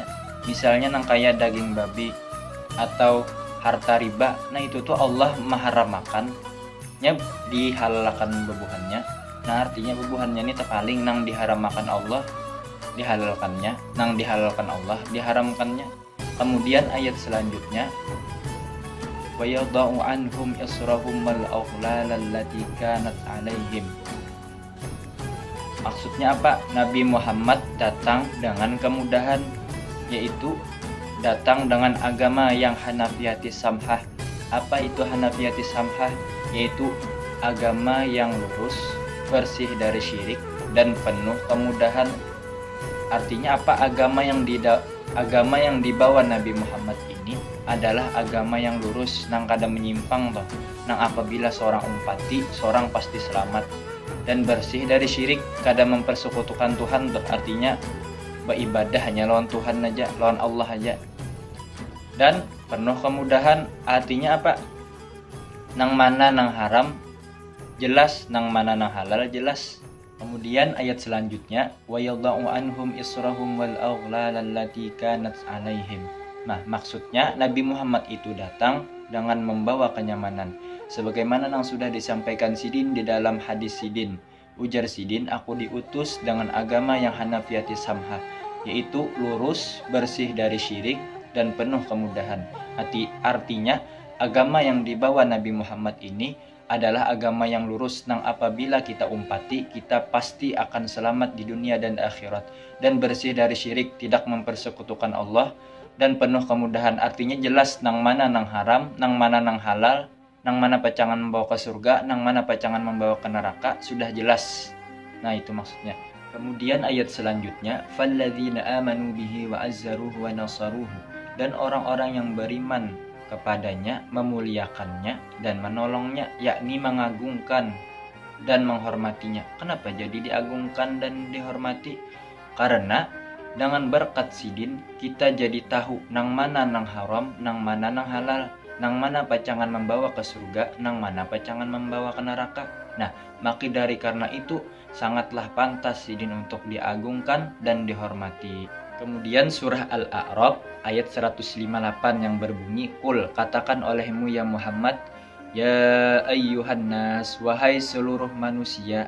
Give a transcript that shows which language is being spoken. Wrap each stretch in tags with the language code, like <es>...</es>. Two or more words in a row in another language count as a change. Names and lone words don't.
<id>Misalnya nang kayak daging babi atau harta riba, nah itu tuh Allah mengharamkannya, dihalalkan bebuhannya. Nah, artinya bebuhannya ini terpaling nang diharamkan Allah dihalalkannya, nang dihalalkan Allah diharamkannya. Kemudian ayat selanjutnya,</id> <ar>وَيَضَعُ عَنْهُمْ إِصْرَهُمْ وَالْأَغْلَالَ الَّتِي كَانَتْ عَلَيْهِمْ.</ar> <id>Maksudnya apa? Nabi Muhammad datang dengan kemudahan, yaitu datang dengan agama yang</id> <ar>الحنيفية السمحة.</ar> <id>Apa itu</id> <ar>الحنيفية السمحة?</ar> <id>Yaitu agama yang lurus, bersih dari syirik, dan penuh kemudahan. Artinya apa? Agama yang dibawa Nabi Muhammad ini adalah agama yang lurus, nang kada menyimpang toh. Nang apabila seorang umpati, seorang pasti selamat, dan bersih dari syirik, kada mempersekutukan Tuhan toh. Artinya beribadah hanya lawan Tuhan aja, lawan Allah aja. Dan penuh kemudahan, artinya apa? Nang mana nang haram jelas, nang mana nang halal jelas. Kemudian ayat selanjutnya,</id> <ar>وَيَضَعُ عَنْهُمْ إِصْرَهُمْ وَالْأَغْلَالَ الَّتِي كَانَتْ عَلَيْهِمْ.</ar> <id>Nah, maksudnya Nabi Muhammad itu datang dengan membawa kenyamanan, sebagaimana yang sudah disampaikan Sidin di dalam hadis Sidin. Ujar Sidin, aku diutus dengan agama yang</id> <ar>الحنيفية السمحة,</ar> <id>yaitu lurus, bersih dari syirik, dan penuh kemudahan. Artinya agama yang dibawa Nabi Muhammad ini adalah agama yang lurus, nang apabila kita umpati, kita pasti akan selamat di dunia dan akhirat, dan bersih dari syirik, tidak mempersekutukan Allah, dan penuh kemudahan. Artinya jelas nang mana nang haram, nang mana nang halal, nang mana pacangan membawa ke surga, nang mana pacangan membawa ke neraka, sudah jelas. Nah, itu maksudnya. Kemudian ayat selanjutnya,</id> <ar>فَالَّذِينَ آمَنُوا بِهِ وَعَزَّرُوهُ وَنَصَرُوهُ.</ar> <id>Dan orang-orang yang beriman kepadanya, memuliakannya dan menolongnya, yakni mengagungkan dan menghormatinya. Kenapa jadi diagungkan dan dihormati? Karena dengan berkat Sidin kita jadi tahu nang mana nang haram, nang mana nang halal, nang mana pacangan membawa ke surga, nang mana pacangan membawa ke neraka. Nah, maka dari karena itu sangatlah pantas Sidin untuk diagungkan dan dihormati. Kemudian surah Al-A'raf ayat 158 yang berbunyi, Qul, katakan olehmu ya Muhammad,</id> <ar>يا أيها الناس,</ar> <id>wahai seluruh manusia.</id>